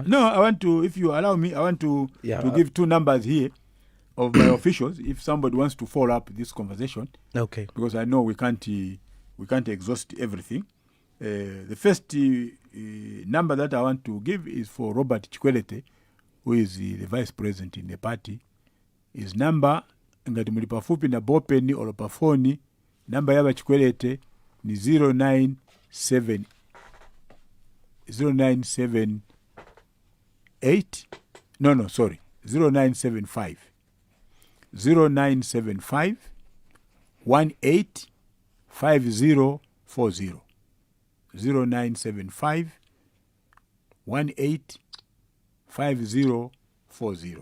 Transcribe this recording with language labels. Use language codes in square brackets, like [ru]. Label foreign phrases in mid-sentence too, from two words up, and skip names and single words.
[en] No, I want to, if you allow me, I want to give 2 numbers here of my officials, if somebody wants to follow up this conversation. Okay. Because I know we can't exhaust everything. The first number that I want to give is for Robert Chikwelete, who is the vice president in the party. His number, [ny] ngati mulipa fupi na bopeni or pafoni, number yaba Chikwelete ni 0978 0975 185040 0975 185040.